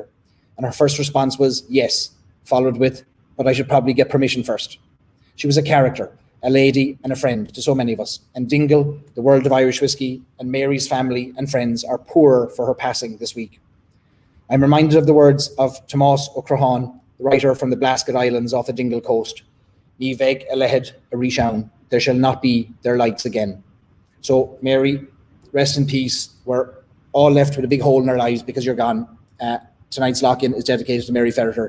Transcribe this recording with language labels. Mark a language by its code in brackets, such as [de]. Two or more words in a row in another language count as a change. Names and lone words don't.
[en] And her first response was yes, followed with, but I should probably get permission first. She was a character, a lady and a friend to so many of us. And Dingle, the world of Irish whiskey, and Mary's family and friends are poorer for her passing this week. I'm reminded of the words of Tomás O'Crahon, the writer from the Blasket Islands off the Dingle coast. [ga] Ní bheidh a leithéid a rís [en] there shall not be their likes again. So Mary, rest in peace. We're all left with a big hole in our lives because you're gone. Tonight's Lockin is dedicated to Mary Ferreter.